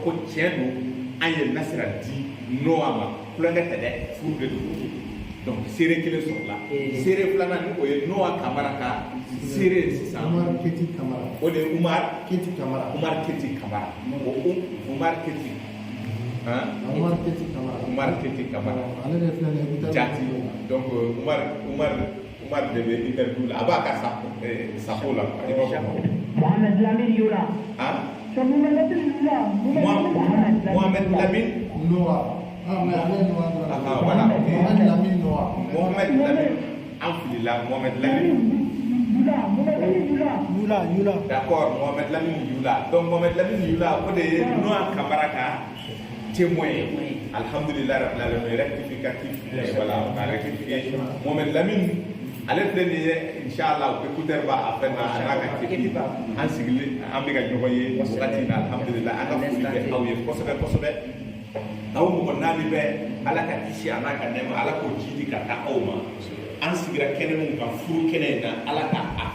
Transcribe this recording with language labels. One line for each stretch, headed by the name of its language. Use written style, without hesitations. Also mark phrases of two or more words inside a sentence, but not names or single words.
Bambara: ko tiɲɛ don an ye Nasira di Noa ma kulonkɛ tɛ dɛ furu de don donc seere kelen sɔrɔla seere filanan ni o ye Noa Kamara ka seere sisan o de ye Umar Keti Kamara Umar Keti jati donc Umar de bɛ interview la a b'a ka sapo la Mohamed Lamine Yola. Mohamed Lamine Noa. Voilà. Mohamed Lamine. Alhamdulillah, Mohamed Lamine. Yula. D'accord, Mohamed Lamine Yula. Donc Mohamed Lamine Yula, o de ye Noa Kamara ka témoin.
Arabic: الحمد لله رب العالمين
French: rectificatif. Voilà, on a rectifié.
Bambara: Mohamed Lamine ale filɛ nin ye inshallah écouteur b'a a fɛn na a n'a ka équipe an sigilen an bɛ ka ɲɔgɔn ye wagati in na alhamdulillah an ka foli bɛ aw ye kosɛbɛ aw mɔgɔ naani bɛ ala ka kisi a n'a ka nɛɛma ala k'o jidi ka taa aw ma an sigira kɛnɛ min kan furu kɛnɛ in na ala ka a